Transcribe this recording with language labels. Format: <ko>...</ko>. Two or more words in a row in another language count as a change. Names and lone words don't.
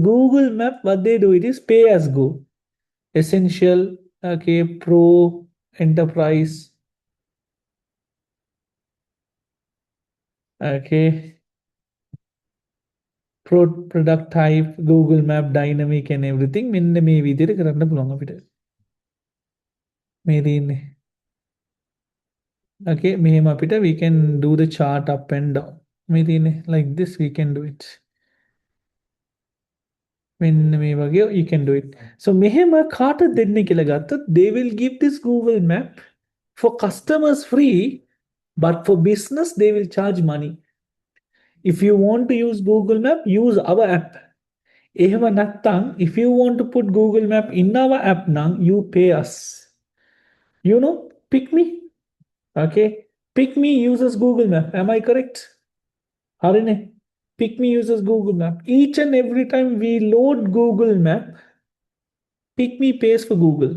<en>So Google Map, what they do it is pay as go. Essential, Okay, Pro, Enterprise. Okay, product type, Google Map, dynamic and everything.</en> <si>මෙන්න මේ විදිහට කරන්න පුළුවන් අපිට. මේ තියෙන්නේ.</si> <en>Okay,</en> <si>මෙහෙම අපිට</si> <en>we can do the chart up and down.</en> <si>මේ තියෙන්නේ</si> <en>like this we can do it.</en> <si>මෙන්න මේ වගේ</si> <en>you can do it. So</en> <si>මෙහෙම කාටද දෙන්නේ කියලා ගත්තොත්</si> <en>they will give this Google Map for customers free, but for business they will charge money. If you want to use Google Map, use our app.</en> <si>එහෙම නැත්නම්</si> <en>if you want to put Google Map in our app නම් you pay us. You know, pick me. Okay. Pick me uses Google Map. Am I correct? හරිනේ. Pick me uses Google Map. Each and every time we load Google Map, Pick me pays for Google.</en>